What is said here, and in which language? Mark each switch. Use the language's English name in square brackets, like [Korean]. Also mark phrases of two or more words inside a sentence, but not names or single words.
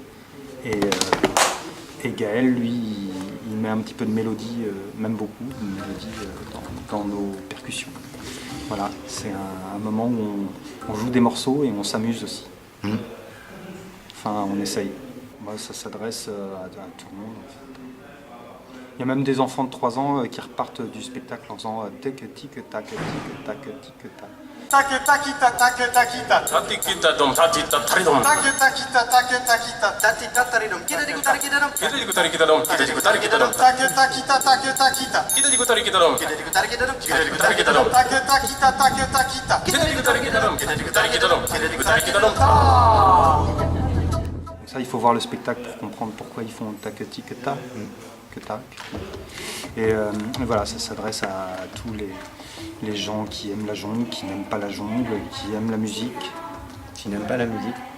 [French] Et Gaël, lui, il met un petit peu de mélodie, même beaucoup de mélodie dans nos percussions. Voilà, c'est un moment où on joue des morceaux et on s'amuse aussi. Enfin, on essaye. Moi, ça s'adresse à tout le monde. En fait. Il y a même des enfants de 3 ans qui repartent du spectacle en faisant tic tic tac tic tac tic tac. Tac takita tac takita tatikita dom tatita taridom tac takita tac takita tatita taridom kita diku tarikita dom kita diku tarikita dom kita diku tarikita dom tac takita tac takita kita diku tarikita dom kita diku tarikita dom kita diku tarikita dom tac takita tac takita kita diku tarikita dom kita diku tarikita dom kita diku tarikita dom. Ça, il faut voir le spectacle pour comprendre pourquoi ils font tac tic tac que tac. Et voilà, ça s'adresse à tous les gens qui aiment la jungle, qui n'aiment pas la jungle, qui aiment la musique. Tu n'aimes pas la musique?